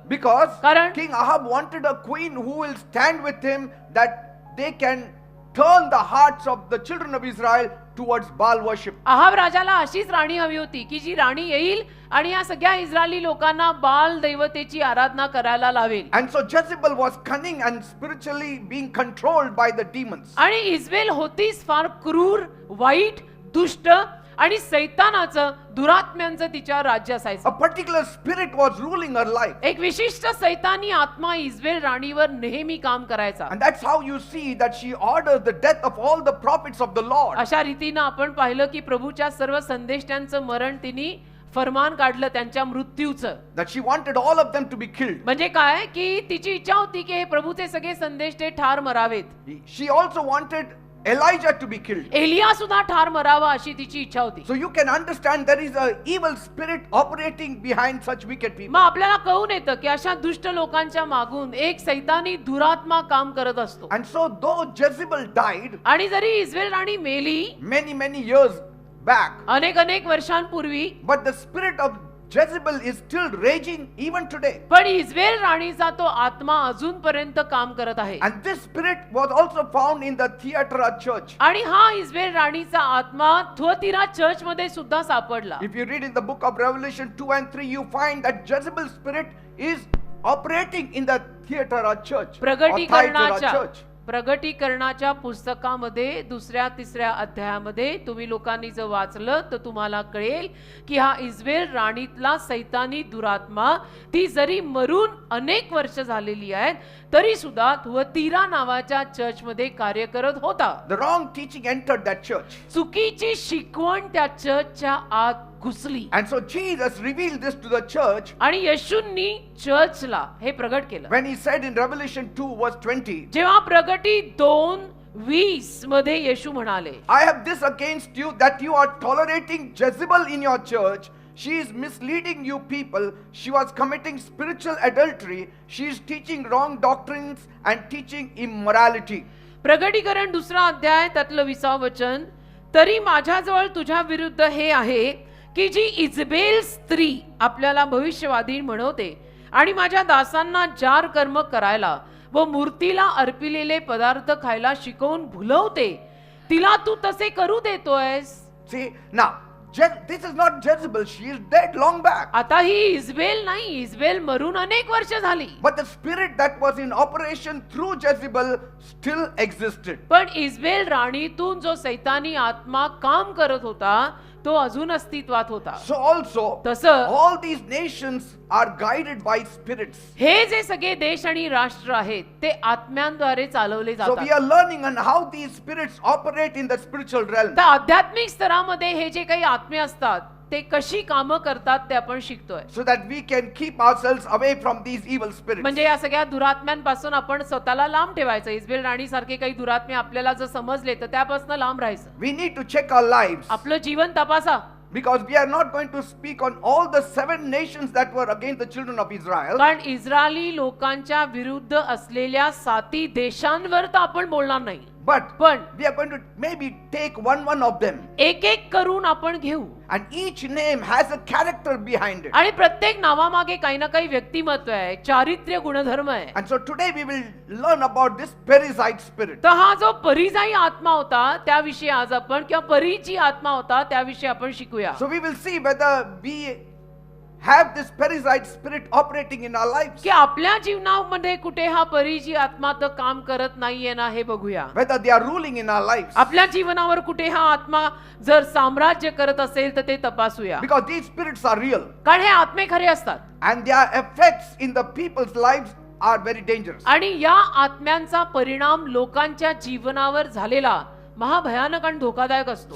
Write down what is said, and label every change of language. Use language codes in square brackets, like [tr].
[en] Because [mr] कारण [en] King Ahab wanted a queen who will stand with him, that they can turn the hearts of the children of Israel towards Baal worship. [mr] Ahab राजाला अशीच राणी हवी होती की जी राणी येईल आणि या सगळ्या इस्रायली लोकांना बाल दैवतेची आराधना करायला लावेल. [en] And so Jezebel was cunning and spiritually being controlled by the demons. [mr] आणि इस्रायल होतीच फार क्रूर, वाईट, दुष्ट आणि सैतानाचं, दुरात्म्यांचं तिच्या राज्य [en] A [mr] असायचं. [en] particular spirit was ruling her life. [mr] एक विशिष्ट सैतानी आत्मा इस्रायल राणीवर नेहमी काम करायचा. [en] And that's how you see that she orders the death of all the prophets of the Lord. [mr] अशा रीतीनं आपण पाहिलं की प्रभूच्या सर्व संदेष्टांचं मरण तिने फरमान काढलं, त्यांच्या मृत्यूचं. [en] That she wanted all of them to be killed. [mr] म्हणजे काय की तिची इच्छा होती की हे प्रभूचे सगळे संदेष्टे ठार मरावेत. [en] She also wanted Elijah to be killed. [mr] Elia सुद्धा ठार मरावा अशी तिची इच्छा होती. [en] So you can understand there is an evil spirit operating behind such wicked people. [mr] मग आपल्याला कळून येतं की अशा दुष्ट लोकांच्या मागून एक सैतानी दुरात्मा काम करत असतो. [en] And so though Jezebel died [mr] आणि जरी इस्रायल राणी मेली [en] many years back, [mr] अनेक वर्षांपूर्वी, [en] but the spirit of Jezebel is still raging even today. [mr] पण इस्रायल राणीचा तो आत्मा अजूनपर्यंत काम करत आहे. [en] And this spirit was also found in the Thyatira church. [mr] आणि हा इस्रायल राणीचा आत्मा थुअतिरा चर्च मध्ये सुद्धा सापडला. [en] If you read in the book of Revelation 2 and 3, you find that Jezebel's spirit is operating in the Thyatira church. Or Thyatira church. [mr] प्रगटीकरणाच्या पुस्तकामध्ये 2-3 अध्यायामध्ये तुम्ही लोकांनी जर वाचलं तर तुम्हाला कळेल की हा इस्रायल राणीतला सैतानी दुरात्मा, ती जरी मरून अनेक वर्ष झालेली आहेत तरी सुद्धा थुअतिरा नावाच्या चर्च मध्ये कार्य करत होता. [en] The wrong teaching entered that church. [mr] चुकीची शिकवण त्या चर्चच्या आत घुसली. [en] And so Jesus revealed this to the church [mr] आणि येशूंनी चर्चला हे प्रगट केलं. [en] when he said in Revelation 2 verse 20, [mr] जेव्हा प्रगटी 2:20 मध्ये येशू म्हणाले, [en] I have this against you that you are tolerating Jezebel in your church. She is misleading you people. She was committing spiritual adultery. She is teaching wrong doctrines and teaching immorality. [mr] प्रगटीकरण 2 अध्याय त्यातलं 20 वचन, तरी माझ्याजवळ तुझ्या विरुद्ध हे आहे की जी इजबेल स्त्री आपल्याला भविष्यवादी म्हणवते आणि माझ्या दासांना जार कर्म करायला व मूर्तीला अर्पिलेले पदार्थ खायला शिकवून भुलवते, तिला तू तसे करू देतोयस. [en] See, now, this is not Jezebel. She is dead long back. [mr] आता ही इजबेल नाही, इजबेल मरून अनेक वर्ष झाली. [en] But the spirit that was in operation through Jezebel still existed. [mr] पण इजबेल राणीतून जो सैतानी आत्मा काम करत होता तो अजून अस्तित्वात होता. [en] So also, [mr] तसं [en] all these nations are guided by spirits. [mr] हे जे सगळे देश आणि राष्ट्र आहेत ते आत्म्यांद्वारे चालवले [en] So we [mr] जातात. [en] are learning on how these spirits operate in the spiritual realm. [mr] तर आध्यात्मिक स्तरामध्ये हे जे काही आत्मे असतात ते कशी कामं करतात ते आपण शिकतोय. [en] So that we can keep ourselves away from these evil spirits. [mr] म्हणजे या सगळ्या दुरात्म्यांपासून आपण स्वतःला लांब ठेवायचं. इस्रायल राणी सारखे काही दुरात्मे आपल्याला जर समजले तर त्यापासून लांब राहायचं. [en] We need to check our lives. [mr] आपलं जीवन तपासा. [en] Because we are not going to speak on all the 7 nations that were against the children of Israel. [mr] कारण इस्रायली लोकांच्या विरुद्ध असलेल्या 7 देशांवर तर आपण बोलणार नाही. [en] But [mr] पण [en] we are going to maybe take one of them. [mr] एक करून आपण घेऊ. [en] And each name has a character behind it. [mr] आणि प्रत्येक नावामागे काही ना काही व्यक्तिमत्व आहे, चारित्र्य गुणधर्म आहे. [en] And so today we will learn about this Perizzite spirit. [mr] तर हा जो परिजाई आत्मा होता त्याविषयी आज आपण, किंवा परीची आत्मा होता त्याविषयी आपण शिकूया. [en] So we will see whether we have this Perizzite spirit operating in our lives. [mr] की आपल्या जीवनामध्ये कुठे हा परीची आत्मा तर काम करत नाहीये ना हे बघूया. [en] Whether they are ruling in our lives. [mr] आपल्या जीवनावर कुठे हा आत्मा जर साम्राज्य करत असेल तर ते तपासूया. [en] Because these spirits are real. [mr] कारण हे आत्मे खरे असतात. [en] And their effects in the people's lives are very dangerous. [mr] आणि या आत्म्यांचा परिणाम लोकांच्या जीवनावर झालेला महाभयानक आणि धोकादायक असतो.